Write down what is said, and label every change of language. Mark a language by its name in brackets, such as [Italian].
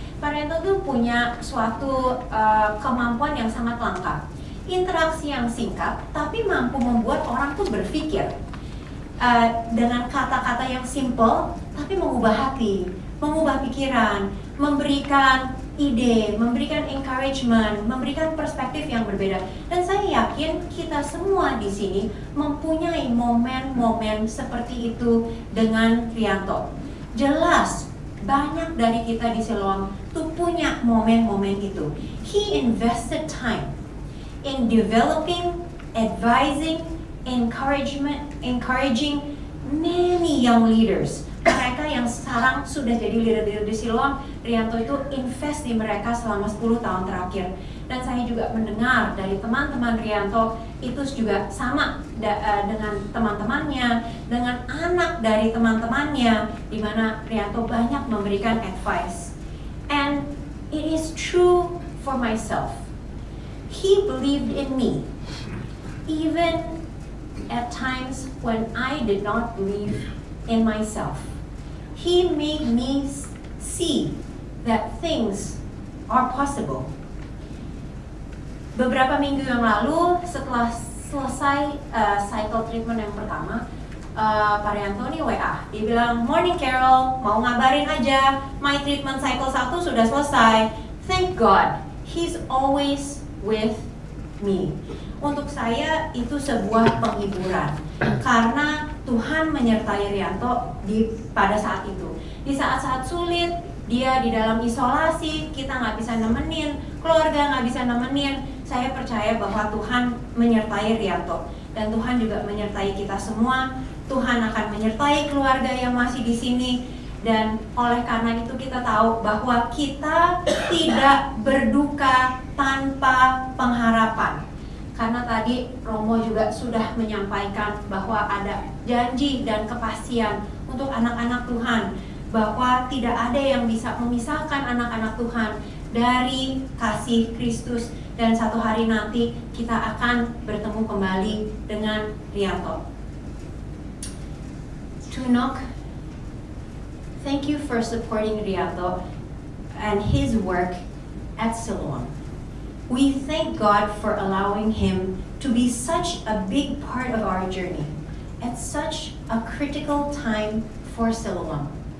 [Indonesian] Pak Rianto tuh punya suatu kemampuan yang sangat langka, interaksi yang singkat, tapi mampu membuat orang tuh berpikir dengan kata-kata yang simple, tapi mengubah hati, mengubah pikiran, memberikan ide, memberikan encouragement, memberikan perspektif yang berbeda. Dan saya yakin kita semua di sini mempunyai momen-momen seperti itu dengan Rianto. Jelas banyak dari kita di Siloam tuh punya momen-momen itu. [English] He invested time in developing, advising, encouraging many young leaders. [Indonesian] Mereka yang sekarang sudah jadi leader-leader di Siloam, Rianto itu invest di mereka selama 10 tahun terakhir. Dan saya juga mendengar dari teman-teman Rianto itu juga sama dengan teman-temannya, dengan anak dari teman-temannya, di mana Rianto banyak memberikan advice. [English] And it is true for myself. He believed in me, even at times when I did not believe in myself. He made me see that things are possible. [Indonesian] Beberapa minggu yang lalu, setelah selesai cycle treatment yang pertama, Pak Rianto nih WA, dia bilang, "Morning Carol, mau ngabarin aja, [English] my treatment cycle 1 [Indonesian] sudah selesai. [English] Thank God, he's always with me." [Indonesian] Untuk saya itu sebuah penghiburan, karena Tuhan menyertai Rianto pada saat itu. Di saat-saat sulit, dia di dalam isolasi, kita nggak bisa nemenin, keluarga nggak bisa nemenin. Saya percaya bahwa Tuhan menyertai Rianto, dan Tuhan juga menyertai kita semua. Tuhan akan menyertai keluarga yang masih di sini, dan oleh karena itu kita tahu bahwa kita tidak berduka tanpa pengharapan. Karena tadi Romo juga sudah menyampaikan bahwa ada janji dan kepastian untuk anak-anak Tuhan, bahwa tidak ada yang bisa memisahkan anak-anak Tuhan dari kasih Kristus, dan satu hari nanti kita akan bertemu kembali dengan Rianto. [English] Tunok, thank you for supporting Rianto and his work at Siloam. We thank God for allowing him to be such a big part of our journey at such a critical time for Siloam.